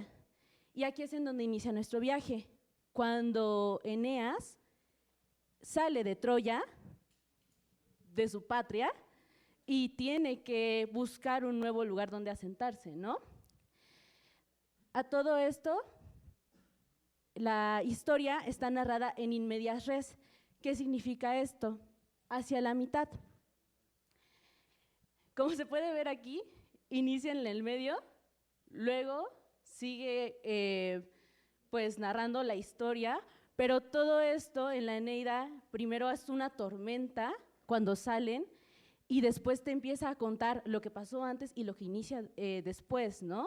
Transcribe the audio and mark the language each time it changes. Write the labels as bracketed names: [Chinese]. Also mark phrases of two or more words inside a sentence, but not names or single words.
[Spanish] Y aquí es en donde inicia nuestro viaje, cuando Eneas sale de Troya, de su patria, y tiene que buscar un nuevo lugar donde asentarse, ¿no? A todo esto, la historia está narrada en [Latin] in medias res. [Spanish] ¿Qué significa esto? Hacia la mitad. Como se puede ver aquí, inicia en el medio, luego sigue pues narrando la historia, pero todo esto en la Eneida primero es una tormenta cuando salen y después te empieza a contar lo que pasó antes y lo que inicia después, ¿no?